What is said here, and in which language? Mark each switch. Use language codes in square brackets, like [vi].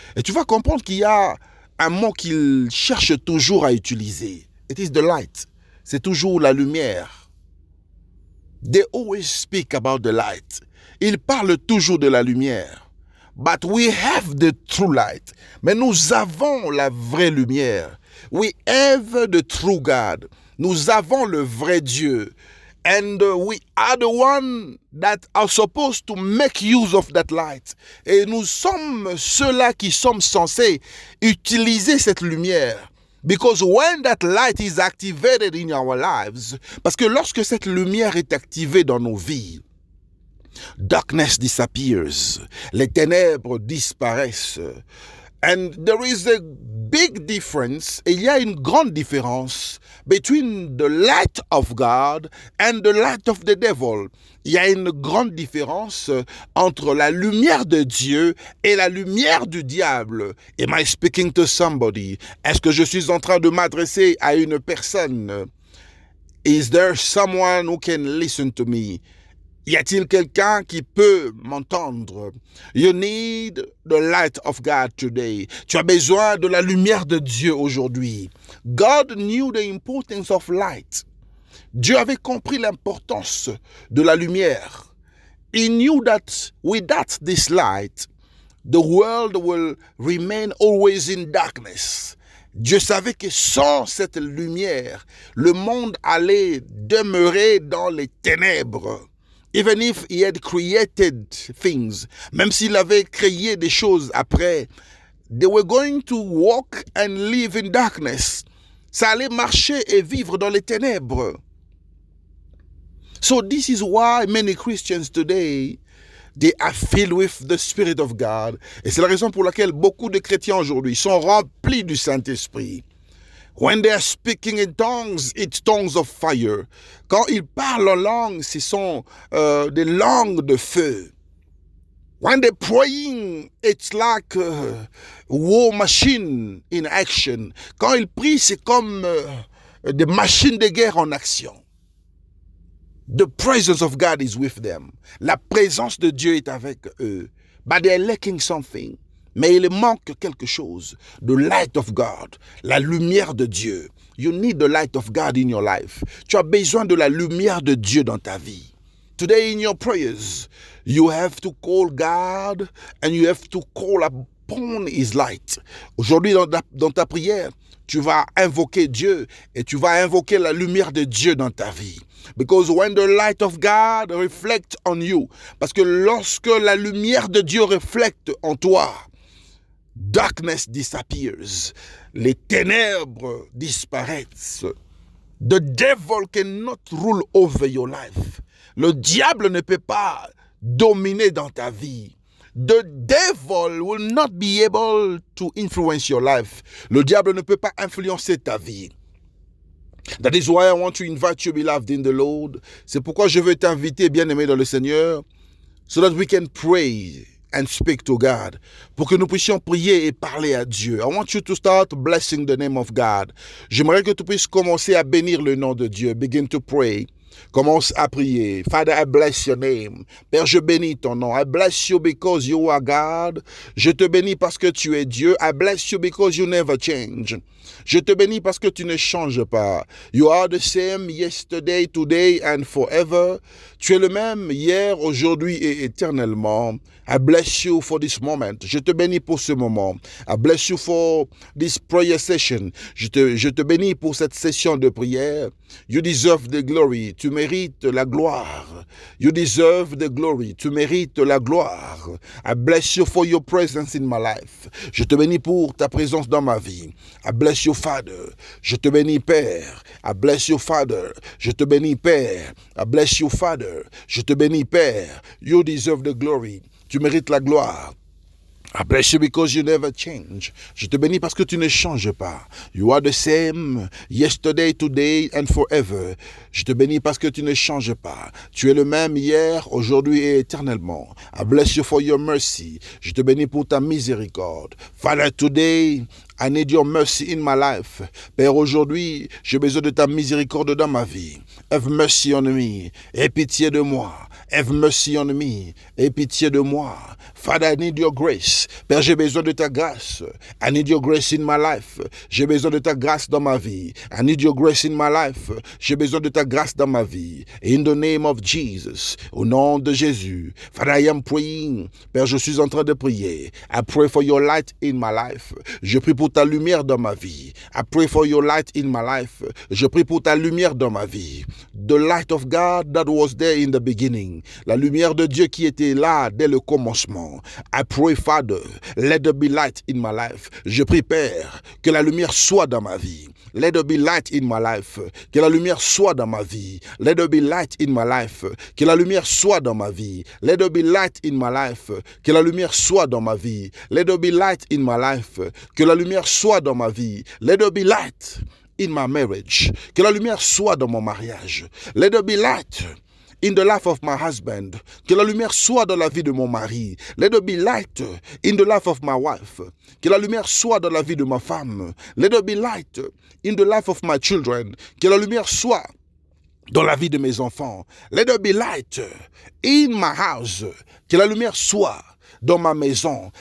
[fr] Et tu vas comprendre qu'il y a un mot qu'ils cherchent toujours à utiliser. [en] It is the light. [fr] C'est toujours la lumière. [en] They always speak about the light. [fr] Ils parlent toujours de la lumière. [en] But we have the true light. [fr] Mais nous avons la vraie lumière. [en] We have the true God. [fr] Nous avons le vrai Dieu. [en] And we are the one that are supposed to make use of that light. [fr] Et nous sommes ceux-là qui sommes censés utiliser cette lumière. [en] Because when that light is activated in our lives, [fr] parce que lorsque cette lumière est activée dans nos vies, [en] darkness disappears. [fr] Les ténèbres disparaissent. [en] And there is a big difference, [fr] et il y a une grande différence [en] between the light of God and the light of the devil. [fr] Il y a une grande différence entre la lumière de Dieu et la lumière du diable. [en] Am I speaking to somebody? [fr] Est-ce que je suis en train de m'adresser à une personne? [en] Is there someone who can listen to me? [fr] Y a-t-il quelqu'un qui peut m'entendre? [en] You need the light of God today. [fr] Tu as besoin de la lumière de Dieu aujourd'hui. [en] God knew the importance of light. [fr] Dieu avait compris l'importance de la lumière. [en] He knew that without this light, the world will remain always in darkness. [fr] Dieu savait que sans cette lumière, le monde allait demeurer dans les ténèbres. [en] Even if he had created things, [fr] même s'il avait créé des choses après, [en] they were going to walk and live in darkness. [fr] Ça allait marcher et vivre dans les ténèbres. [en] So this is why many Christians today, they are filled with the Spirit of God. [fr] Et c'est la raison pour laquelle beaucoup de chrétiens aujourd'hui sont remplis du Saint-Esprit. [en] When they are speaking in tongues, it's tongues of fire. [fr] Quand ils parlent en langue, ce sont des langues de feu. [en] When they're praying, it's like a war machine in action. [fr] Quand ils prient, c'est comme des machines de guerre en action. [en] The presence of God is with them. [fr] La présence de Dieu est avec eux. [en] But they're lacking something. [fr] Mais il manque quelque chose. [en] The light of God. [fr] La lumière de Dieu. [en] You need the light of God in your life. [fr] Tu as besoin de la lumière de Dieu dans ta vie. [en] Today in your prayers, you have to call God and you have to call upon His light. [fr] Aujourd'hui, dans ta prière, tu vas invoquer Dieu et tu vas invoquer la lumière de Dieu dans ta vie. [en] Because when the light of God reflects on you, [fr] parce que lorsque la lumière de Dieu reflète en toi, [en] darkness disappears. [fr] Les ténèbres disparaissent. [en] The devil cannot rule over your life. [fr] Le diable ne peut pas dominer dans ta vie. [en] The devil will not be able to influence your life. [fr] Le diable ne peut pas influencer ta vie. [en] That is why I want to invite you, beloved in the Lord. [fr] C'est pourquoi je veux t'inviter, bien-aimé dans le Seigneur, [en] so that we can pray and speak to God. [fr] Pour que nous puissions prier et parler à Dieu. [en] I want you to start blessing the name of God. [fr] J'aimerais que tu puisses commencer à bénir le nom de Dieu. [en] Begin to pray. [fr] Commence à prier. [en] Father, I bless your name. [fr] Père, je bénis ton nom. [en] I bless you because you are God. [fr] Je te bénis parce que tu es Dieu. [en] I bless you because you never change. [fr] Je te bénis parce que tu ne changes pas. [en] You are the same yesterday, today and forever. [fr] Tu es le même hier, aujourd'hui et éternellement. [en] I bless you for this moment. [fr] Je te bénis pour ce moment. [en] I bless you for this prayer session. [fr] Je te bénis pour cette session de prière. [en] You deserve the glory. [fr] Tu mérites la gloire. [en] You deserve the glory. [fr] Tu mérites la gloire. [en] I bless you for your presence in my life. [fr] Je te bénis pour ta présence dans ma vie. [en] I bless you, Father. [fr] Je te bénis, Père. [en] I bless you, Father. [fr] Je te bénis, Père. [en] I bless you, Father. [fr] Je te bénis, Père. [en] You deserve the glory. [fr] Tu mérites la gloire. [en] I bless you because you never change. [fr] Je te bénis parce que tu ne changes pas. [en] You are the same yesterday, today and forever. [fr] Je te bénis parce que tu ne changes pas. Tu es le même hier, aujourd'hui et éternellement. [en] I bless you for your mercy. [fr] Je te bénis pour ta miséricorde. [en] Father, today I need your mercy in my life. [fr] Père, aujourd'hui, j'ai besoin de ta miséricorde dans ma vie. [en] Have mercy on me. [fr] Aie pitié de moi. [en] Have mercy on me. [fr] Aie pitié de moi. [en] Father, I need your grace. [fr] Père, j'ai besoin de ta grâce. [en] I need your grace in my life. [fr] J'ai besoin de ta grâce dans ma vie. [en] I need your grace in my life. [fr] J'ai besoin de ta grâce dans ma vie. [en] In the name of Jesus. [fr] Au nom de Jésus. [en] Father, I am praying. [fr] Père, je suis en train de prier. [en] I pray for your light in my life. [fr] Je prie pour ta lumière dans ma vie. [en] I pray for your light in my life. [fr] Je prie pour ta lumière dans ma vie. [en] The light of God that was there in the beginning. [fr] La lumière de Dieu qui était là dès le commencement. [en] I pray, Father, let there be light in my life. [fr] Je prie, Père, que la lumière soit dans ma vie. [en] Let there be light in my life. [fr] Que la lumière soit dans ma vie. [en] Let there be light in my life. [fr] Que la lumière soit dans ma vie. [en] Let there be light in my life. [fr] Que la lumière soit dans ma vie. [en] Let there be light in my life. [fr] Que la lumière soit dans ma vie. [en] Let there be light in my marriage. [fr] Que la lumière soit dans mon mariage. [en] Let there be light in the life of my husband. [fr] Que la lumière soit dans la vie de mon mari. [en] Let there be light in the life of my wife. [fr] Que la lumière soit dans la vie de ma femme. [en] Let there be light in the life of my children. [fr] Que la lumière soit dans la vie de mes enfants. [en] Let there be light in my house. [fr] Que la lumière soit dans ma maison.